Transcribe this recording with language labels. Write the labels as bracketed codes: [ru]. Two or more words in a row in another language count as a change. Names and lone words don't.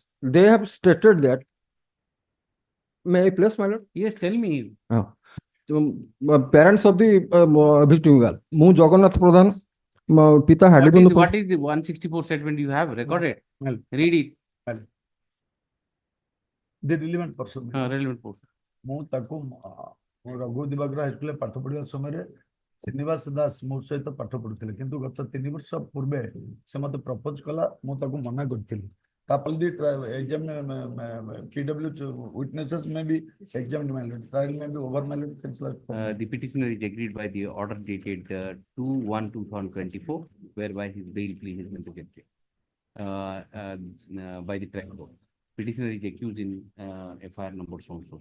[en] They have stated that. May I please, my lord? Yes, tell me. Parents of the victim girl, Mu Jagannath Pradhan, Pita Hadibundu. What is the 164 statement you have recorded? Well, read it. well. The relevant person. Relevant person. [or] ମୁଁ ତାକୁ ରଘୁ ଦିବାକର ହାଇସ୍କୁଲରେ ପାଠ ପଢିବା ସମୟରେ ଶ୍ରୀନିବାସ ଦାସ ମୋ ସହିତ ପାଠ ପଢୁଥିଲେ କିନ୍ତୁ ଗତ 3 ବର୍ଷ ପୂର୍ବେ ସେ ମତେ ପ୍ରପୋଜ କଲା ମୁଁ ତାକୁ ମନା କରିଥିଲି ତାପରେ [en] the exam PW witnesses may be examined my lord trial may be over my lord the petitioner is agreed by the order dated 2/1/2024 whereby his bail plea has been rejected by the trial court. Petitioner is accused in FIR number so.